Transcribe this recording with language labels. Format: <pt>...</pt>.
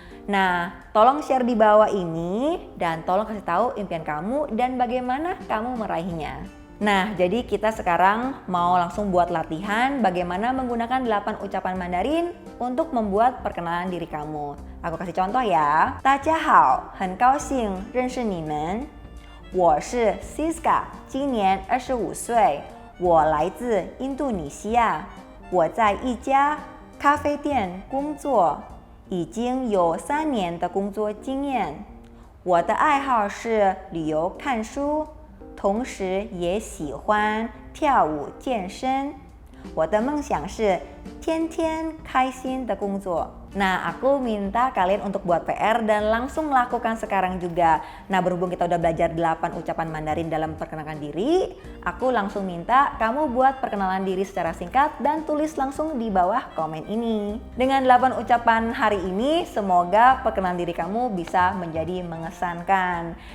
<id>Nah, tolong share di bawah ini dan tolong kasih tahu impian kamu dan bagaimana kamu meraihnya. Nah, jadi kita sekarang mau langsung buat latihan bagaimana menggunakan 8 ucapan Mandarin untuk membuat perkenalan diri kamu. Aku kasih contoh ya.</id> <zh>大家好，很高兴认识你们。我是 Siska， 今年25岁。我来自印度尼西亚，我在一家咖啡店工作，已经有3年的工作经验。我的爱好是旅游看书，同时也喜欢跳舞健身。我的梦想是天天开心的工作。</zh> <id>Nah, aku minta kalian untuk buat PR dan langsung lakukan sekarang juga. Nah, berhubung kita udah belajar 8 ucapan Mandarin dalam perkenalan diri, aku langsung minta kamu buat perkenalan diri secara singkat dan tulis langsung di bawah komen ini. Dengan 8 ucapan hari ini, semoga perkenalan diri kamu bisa menjadi mengesankan.</id>